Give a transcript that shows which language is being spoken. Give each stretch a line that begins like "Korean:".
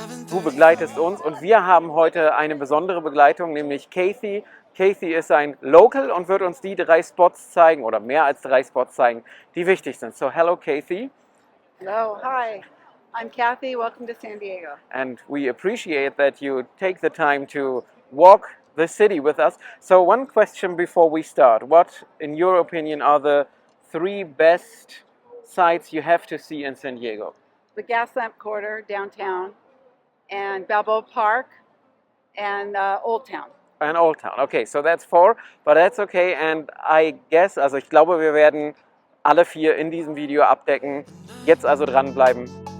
German: Du begleitest uns und wir haben heute eine besondere Begleitung, nämlich Kathy. Kathy ist ein Local und wird uns die 3 Spots zeigen oder mehr als 3 Spots zeigen, die wichtig sind.
English: So, hello Kathy. Hello, hi. I'm Kathy. Welcome to San Diego. And we appreciate that you take the time to walk the city with us. So one question before we start. What, in your opinion, are the 3 best sites you have to see in San Diego? The Gaslamp Quarter downtown, and Balboa Park, and Old Town. And Old Town. Okay, so that's 4, but that's okay. And I guess,
German: also ich glaube, wir werden alle 4 in diesem Video abdecken. Jetzt also dranbleiben.